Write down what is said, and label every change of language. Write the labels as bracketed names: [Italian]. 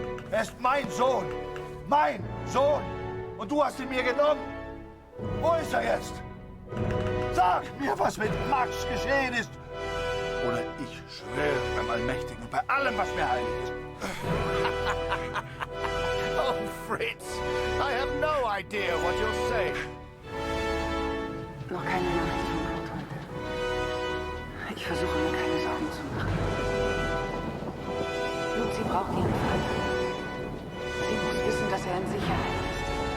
[German] Er ist mein Sohn. Mein Sohn. Und du hast ihn mir genommen. Wo ist er jetzt? Sag mir, was mit Max geschehen ist. Oder ich schwöre beim Allmächtigen und bei allem, was mir heilig ist. [English] Oh, Fritz, I have no idea what you're saying. [German] Noch keine Nachricht von Kurt heute. Ich versuche mir keine Sorgen zu machen. Lucy braucht ihren Vater. Sie muss wissen, dass er in Sicherheit ist.